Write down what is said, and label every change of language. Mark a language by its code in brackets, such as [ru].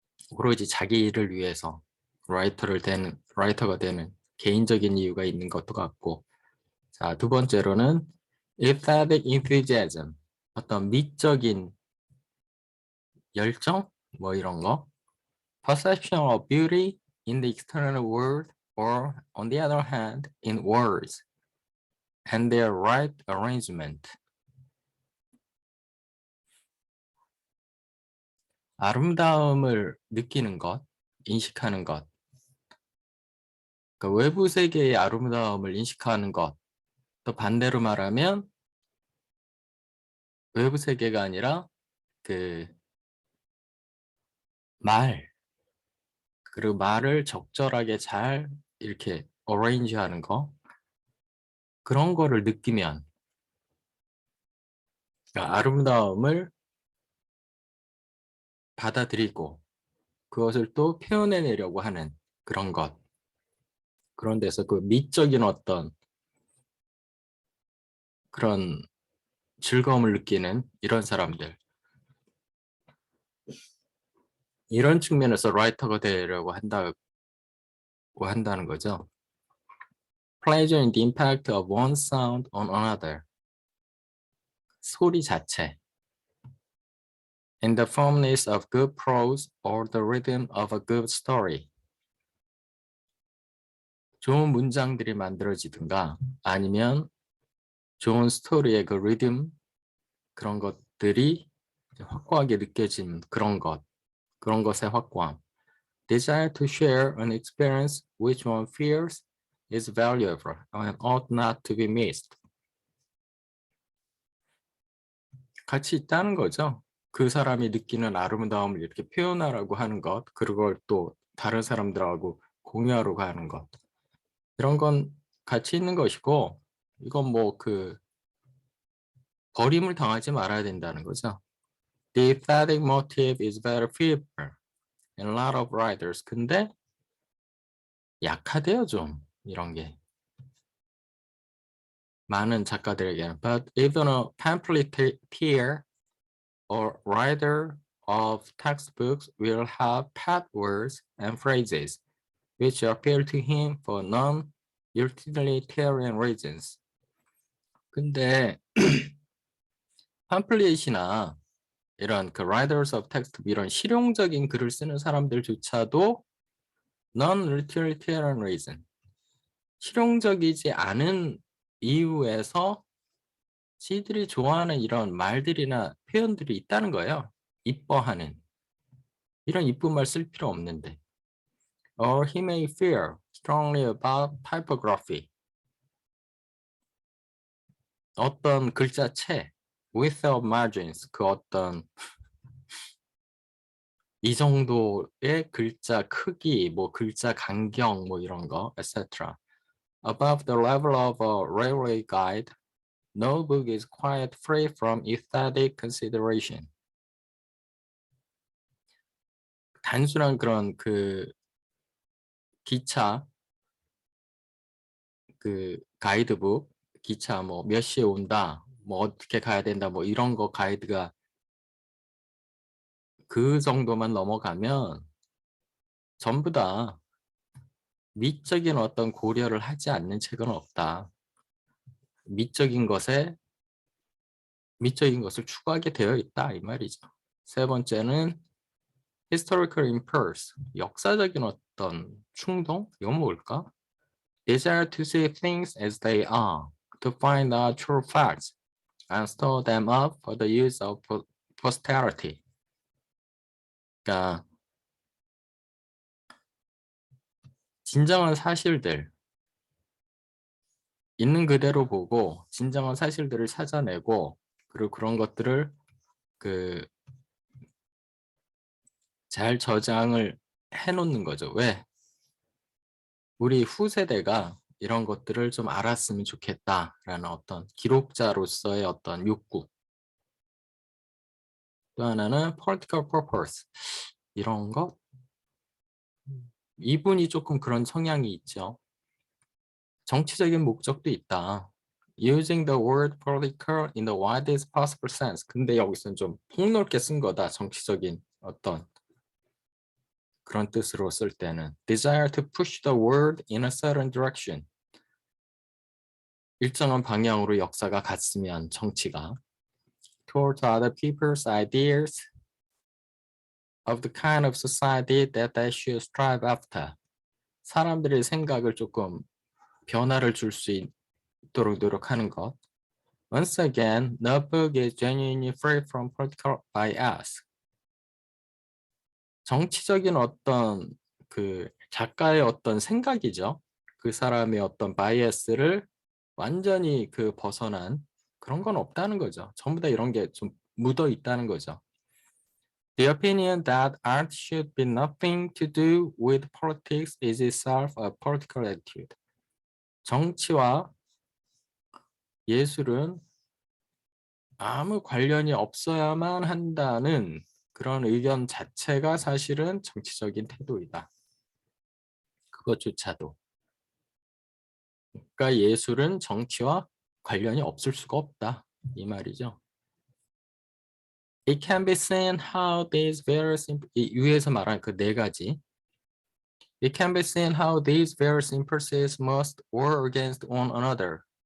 [ko] 오로지 자기를 위해서 라이터가 되는 개인적인 이유가 있는 것도 같고. 자, 두 번째로는 [en] aesthetic enthusiasm, [ko] 어떤 미적인 열정? 뭐 이런 거. [en] Perception of beauty in the external world or on the other hand in words and their right arrangement. [ko] 아름다움을 느끼는 것, 인식하는 것. 그러니까 외부 세계의 아름다움을 인식하는 것. 또 반대로 말하면 외부 세계가 아니라 그 그리고 말을 적절하게 잘 이렇게 어레인지 하는 거. 그런 거를 느끼면 그러니까 아름다움을 받아들이고 그것을 또 표현해내려고 하는 그런 것. 그런 데서 그 미적인 어떤 그런 즐거움을 느끼는 이런 사람들. 이런 측면에서 라이터가 되려고 한다는 거죠. [en] Pleasure in the impact of one sound on another. [ko] 소리 자체. [en] In the firmness of good prose or the rhythm of a good story. [ko] 좋은 문장들이 만들어지든가 아니면 좋은 스토리의 그 리듬 그런 것들이 확고하게 느껴진 그런 것의 확고함. [en] Desire to share an experience which one feels is valuable and ought not to be missed. [ko] 같이 있다는 거죠. 그 사람이 느끼는 아름다움을 이렇게 표현하라고 하는 것, 그걸 또 다른 사람들하고 공유하려고 하는 것. 이런 건 같이 있는 것이고, 이건 뭐 버림을 당하지 말아야 된다는 거죠. [en] The aesthetic motive is very feeble in a lot of writers. [ko] 근데 약하대요, 좀 이런 게. 많은 작가들에게는. [en] But even a pamphleteer or writer of textbooks will have pet words and phrases which appeal to him for non-utilitarian reasons. [ko] 근데 팜플릿이나 이런 그 [en] writers of textbook [ko] 이런 실용적인 글을 쓰는 사람들조차도 [en] non-utilitarian reason, [ko] 실용적이지 않은 이유에서 지들이 좋아하는 이런 말들이나 표현들이 있다는 거예요. 이뻐하는. 이런 이쁜 말 쓸 필요 없는데. [en] Or he may feel strongly about typography. [ko] 어떤 글자체, [en] without margins, [ko] 그 어떤 이 정도의 글자 크기, 뭐 글자 간격, 뭐 이런 거, etc. [en] Above the level of a railway guide, no book is quite free from aesthetic consideration. [ko] 단순한 그런 기차, 가이드북, 기차 뭐 몇 시에 온다, 뭐 어떻게 가야 된다, 뭐 이런 거 가이드가 그 정도만 넘어가면 전부 다 미적인 어떤 고려를 하지 않는 책은 없다. 미적인 것을 추구하게 되어 있다 이 말이죠. 세 번째는 [en] historical impulse, [ko] 역사적인 어떤 충동? 이건 뭘까? [en] Desire to see things as they are, to find out true facts, and store them up for the use of posterity. [ko] 그러니까 진정한 사실들 있는 그대로 보고 진정한 사실들을 찾아내고 그리고 그런 것들을 그 잘 저장을 해놓는 거죠. 왜? 우리 후세대가 이런 것들을 좀 알았으면 좋겠다라는 어떤 기록자로서의 어떤 욕구. 또 하나는 [en] political purpose. [ko] 이런 것? 이분이 조금 그런 성향이 있죠. 정치적인 목적도 있다. [en] Using the word political in the widest possible sense. [ko] 근데 여기서는 좀 폭넓게 쓴 거다. 정치적인 어떤 그런 뜻으로 쓸 때는 [en] desire to push the world in a certain direction. [ko] 일정한 방향으로 역사가 갔으면 정치가 [en] towards other people's ideas of the kind of society that they should strive after. [ko] 사람들의 생각을 조금 변화를 줄 수 있도록 노력하는 것. [en] Once again, no book is genuinely free from political bias. [ko] 정치적인 어떤 그 작가의 어떤 생각이죠. 그 사람의 어떤 바이애스를 완전히 그 벗어난 그런 건 없다는 거죠. 전부 다 이런 게 좀 묻어 있다는 거죠. [en] The opinion that art should be nothing to do with politics is itself a political attitude. [ko] 정치와 예술은 아무 관련이 없어야만 한다는 그런 의견 자체가 사실은 정치적인 태도이다. 그것조차도. 그러니까 예술은 정치와 관련이 없을 수가 없다. 이 말이죠. [en] It can be seen how these various [ko] 위에서 말한 그 네 가지. [en] It can be seen how these various impulses must war against one another.